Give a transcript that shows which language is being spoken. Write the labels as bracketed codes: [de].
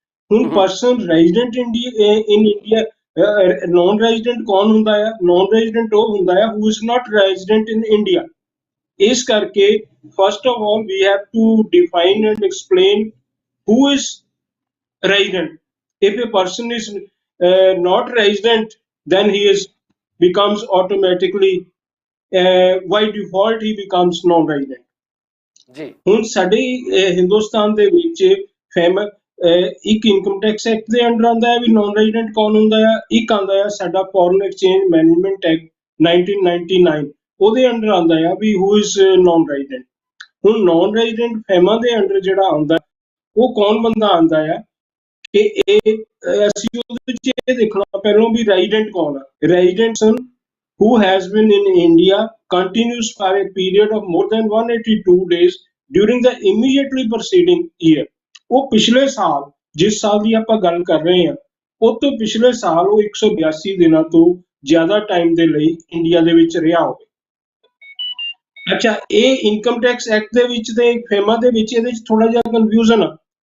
[pa] ਹੁਣ [en] person resident in India, non resident [pa] ਕੌਣ ਹੁੰਦਾ ਆ? [en] non resident [pa] ਉਹ ਹੁੰਦਾ ਆ [en] Who is not resident in India. [pa] ਇਸ ਕਰਕੇ [en] First of all we have to define and explain who is resident. If a person is not resident, then he is becomes automatically, by default he becomes non-resident. [pa] ਜੀ ਹੁਣ ਸਾਡੇ ਹਿੰਦੁਸਤਾਨ ਦੇ ਵਿੱਚ ਇੱਕ income tax act ਦੇ under ਆਉਂਦਾ ਹੈ ਵੀ naan resident ਕੌਣ ਹੁੰਦਾ ਆ, ਇੱਕ ਆਉਂਦਾ ਆ ਸਾਡਾ ਫੋਰਨ ਐਕਸਚੇਂਜ ਮੈਨੇਜਮੈਂਟ ਐਕਟ 1999, ਉਹਦੇ ਅੰਡਰ ਆਉਂਦਾ ਆ ਵੀ [en] Who is non resident. [pa] ਹੁਣ ਨਾਨ ਰੈਜ਼ੀਡੈਂਟ ਫੈਮਾ ਦੇ ਅੰਡਰ ਜਿਹੜਾ ਆਉਂਦਾ ਉਹ ਕੌਣ ਬੰਦਾ ਆਉਂਦਾ ਆ ਕਿ ਇਹ ਅਸੀਂ ਉਹਦੇ ਵਿੱਚ ਇਹ ਦੇਖਣਾ ਪਹਿਲਾਂ ਵੀ ਰੈਜ਼ੀਡੈਂਟ ਕੌਣ ਆ। [en] Resident ਸਨ who has been in India continuous for a period of more than 182 days during the immediately preceding year। [pa] ਉਹ ਪਿਛਲੇ ਸਾਲ, ਜਿਸ ਸਾਲ ਦੀ ਆਪਾਂ ਗੱਲ ਕਰ ਰਹੇ ਹਾਂ, ਉਹ ਤੋਂ ਪਿਛਲੇ ਸਾਲ ਉਹ 182 ਦਿਨਾਂ ਤੋਂ ਜ਼ਿਆਦਾ ਟਾਈਮ ਦੇ ਲਈ ਇੰਡੀਆ ਦੇ ਵਿੱਚ ਰਿਹਾ ਹੋਵੇ। ਅੱਛਾ, ਇਹ ਇਨਕਮ ਟੈਕਸ ਐਕਟ ਦੇ ਵਿੱਚ ਤੇ ਫੇਮਾ ਦੇ ਵਿੱਚ ਇਹਦੇ ਚ ਥੋੜਾ ਜਿਹਾ ਕਨਫਿਊਜ਼ਨ ਆ।